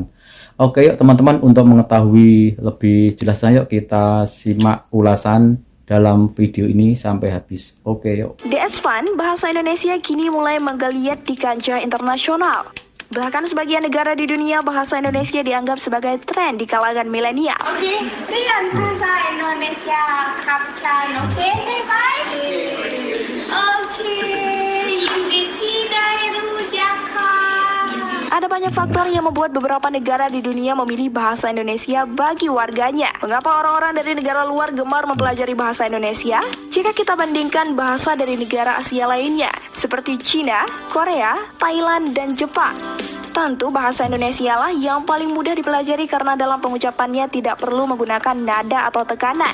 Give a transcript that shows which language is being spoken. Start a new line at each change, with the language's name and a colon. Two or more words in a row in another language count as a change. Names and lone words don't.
Indonesian: Oke yuk teman-teman, untuk mengetahui lebih jelasnya yuk kita simak ulasan dalam video ini sampai habis. Oke yuk. DS Fun, bahasa Indonesia kini mulai menggeliat di kancah internasional. Bahkan sebagian negara di dunia bahasa Indonesia dianggap sebagai tren di kalangan milenial. Oke,
Thai: เรียนภาษาอินโดนีเซียครับใช่โอเคใช่ไหมโอเคยินดีที่ได้รู้จักค่ะ
Indonesian: Ada banyak faktor yang membuat beberapa negara di dunia memilih bahasa Indonesia bagi warganya. Mengapa orang-orang dari negara luar gemar mempelajari bahasa Indonesia? Jika kita bandingkan bahasa dari negara Asia lainnya, seperti Cina, Korea, Thailand, dan Jepang, tentu bahasa Indonesia lah yang paling mudah dipelajari karena dalam pengucapannya tidak perlu menggunakan nada atau tekanan.